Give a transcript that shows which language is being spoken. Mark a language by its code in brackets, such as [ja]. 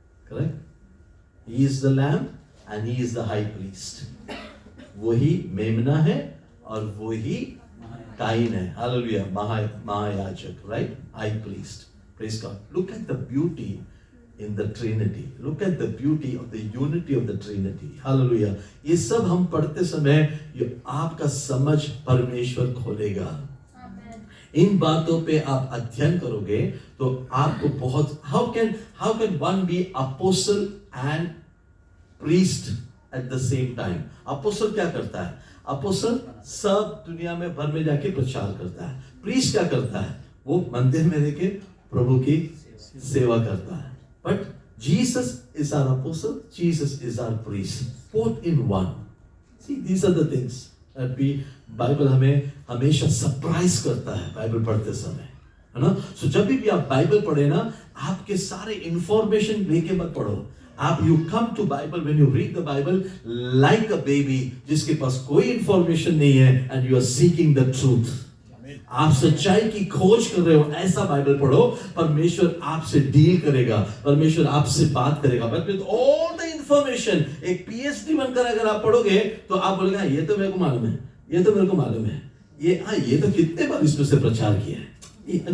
[en] Correct? He is the lamb and he is the high priest. [hi] वही मेमना है और वही काइन है. [en] Hallelujah. महायाजक, right? High priest. Praise God. Look at the beauty in the Trinity. Look at the beauty of the unity of the Trinity. [hi] Hallelujah. ये सब हम पढ़ते समय ये आपका समझ परमेश्वर खोलेगा. [en] Amen. [hi] इन बातों पे आप अध्ययन करोगे तो आपको बहुत [en] how can one be apostle and priest at the same time? [hi] Apostle क्या करता है? Apostle सब दुनिया में भर में जाके प्रचार करता है. Priest क्या करता है? वो मंदिर में रह के प्रभु की सेवा करता है. [en] But Jesus is our apostle, Jesus is our priest, both in one. See, these are the things that [hi] Bible हमें हमेशा सरप्राइज करता है बाइबल पढ़ते समय, है ना? So जब भी आप बाइबल पढ़े ना, आपके सारे इंफॉर्मेशन लेके मत पढ़ो. [en] आप you come to Bible when you read the Bible like a baby [hi] जिसके पास कोई इंफॉर्मेशन नहीं है, [en] and you are seeking the truth. [hi] आप सच्चाई की खोज कर रहे हो, ऐसा बाइबल पढ़ो. परमेश्वर आपसे डील करेगा, परमेश्वर आपसे बात करेगा. [en] but with all the information, [hi] एक पीएचडी बनकर अगर आप पढ़ोगे तो आप बोलेगा ये तो मेरे को मालूम है, ये तो मेरे को मालूम है, ये तो कितने बार इसमें से प्रचार किया है.